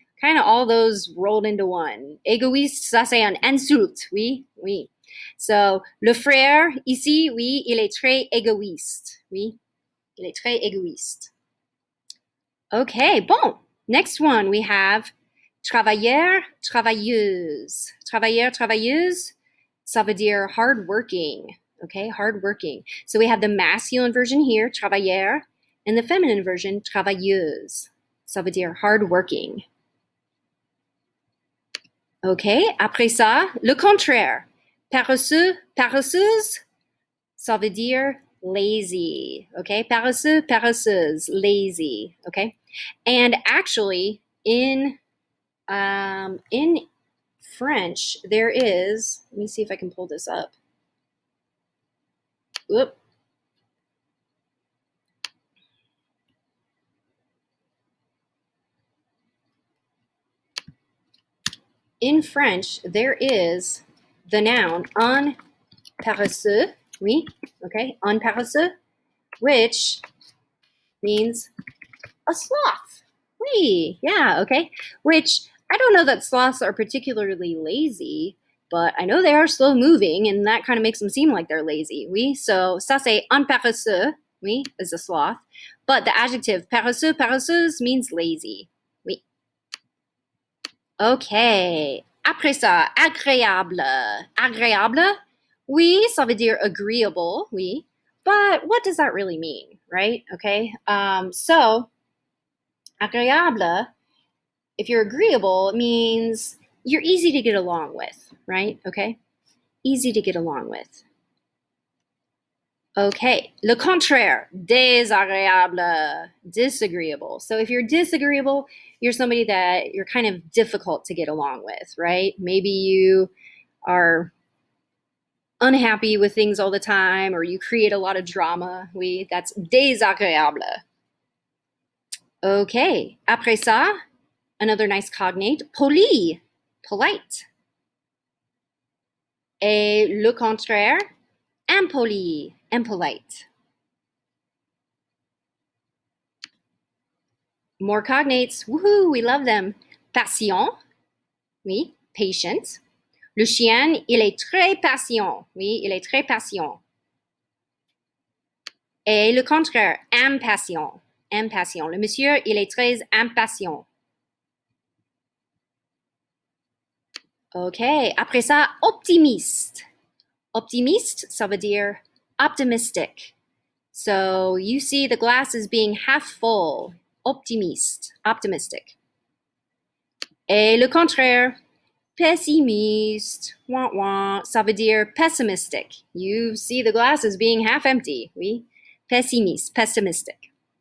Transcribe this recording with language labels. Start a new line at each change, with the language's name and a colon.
English: Kind of all those rolled into one.
French: Égoïste, ça c'est un insulte, oui, oui. So, le frère, ici, oui, il est très égoïste, oui. Il est très égoïste. Okay, bon.
English: Next one, we have travailleur, travailleuse.
French: Travailleur, travailleuse, ça veut dire hardworking.
English: Okay, hardworking. So we have the masculine version here, travailleur, and the feminine version, travailleuse.
French: Ça veut dire hardworking. Okay, après ça, le contraire. Paresseux, paresseuse, ça veut dire lazy. Okay, paresseux, paresseuse, lazy.
English: Okay, and actually in French there is. Let me see if I can pull this up. Whoop. In French, there is the noun un paresseux, oui, okay, un paresseux, which means a sloth. Oui, yeah, okay, which I don't know that sloths are particularly lazy, but I know they are slow moving, and that kind of makes them seem like they're lazy, oui, so
French: ça c'est un paresseux,
English: oui, is a sloth, but the adjective paresseux, paresseuse means lazy, oui.
French: Okay. Après ça, agréable. Agréable, oui, ça veut dire agreeable, oui.
English: But what does that really mean, right? Okay. So, agréable, if you're agreeable, it means you're easy to get along with, right? Okay. Easy to get along with. Okay.
French: Le contraire, désagréable, disagreeable.
English: So if you're disagreeable, you're somebody that you're kind of difficult to get along with, right? Maybe you are unhappy with things all the time, or you create a lot of drama. Oui, that's désagréable. Okay.
French: Après ça,
English: another nice cognate, poli, polite.
French: Et le contraire, impoli, impolite.
English: More cognates, woohoo, we love them.
French: Patient, oui, patient. Le chien, il est très patient, oui, il est très patient. Et le contraire, impatient, impatient. Le monsieur, il est très impatient. Okay, après ça, optimiste. Optimiste, ça veut dire optimistic.
English: So you see the glass as being half full.
French: Optimiste, optimistic. Et le contraire, pessimiste, wah wah, ça veut dire pessimistic.
English: You see the glass as being half empty. Oui, pessimiste, pessimistic.